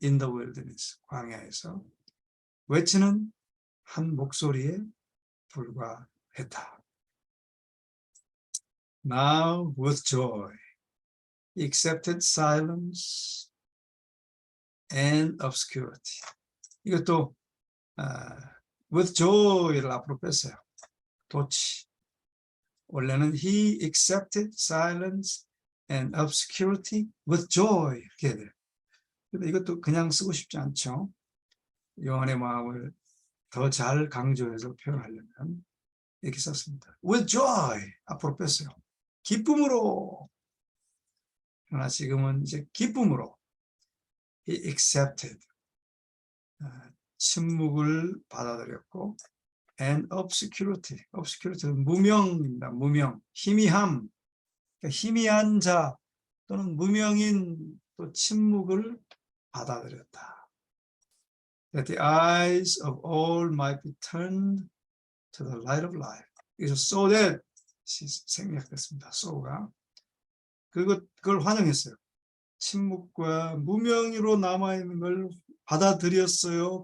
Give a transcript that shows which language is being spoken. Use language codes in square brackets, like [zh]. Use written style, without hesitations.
[en] in the wilderness, [ko] 광야에서 외치는 한 목소리에 불과했다. [en] Now with joy he accepted silence and obscurity. [ko] 이것도 with joy를 앞으로 뺐어요. 도치. 원래는 [en] he accepted silence and obscurity with joy [ko] 이렇게 해야 돼요. 근데 이것도 그냥 쓰고 싶지 않죠. 요한의 마음을 더 잘 강조해서 표현하려면 이렇게 썼습니다. with joy 앞으로 뺐어요. 기쁨으로. 그러나 지금은 이제 기쁨으로 [en] he accepted [ko] 침묵을 받아들였고 [en] and obscurity [ko] 는 무명입니다. 무명, 희미함, 그러니까 희미한 자 또는 무명인 또 침묵을 받아들였다. [en] That the eyes of all might be turned to the light of life. [ko] 그래서 so that 생략됐습니다. so가 그걸 환영했어요. 침묵과 무명으로 남아있는 걸 받아들였어요.